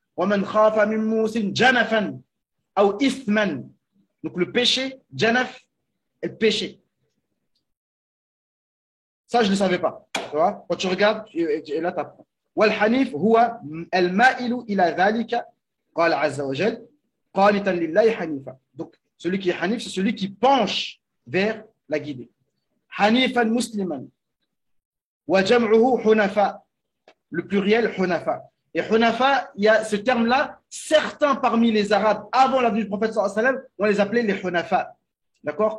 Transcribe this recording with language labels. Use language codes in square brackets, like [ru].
[ar] وَمَنْ خَافَ مِنْ مُوسٍ جَنَفًا أو إثما. [fr] Donc le péché, janaf, est le péché. Ça, je ne le savais pas. Tu vois? Quand tu regardes, et là, tu apprends. [ar] والحنيف هو المائل إلى ذلك قال عز وجل قانتا لله حنيفا. [fr] Donc celui qui est hanif, c'est celui qui penche vers la guidée. [ar] حنيفا مسلما وجمعه حنفاء. [fr] Le pluriel hunafa. Et hunafa, il y a ce terme-là, certains parmi les Arabes, avant la venue du prophète sallallahu alayhi wa sallam, on les appelait les hunafa. D'accord?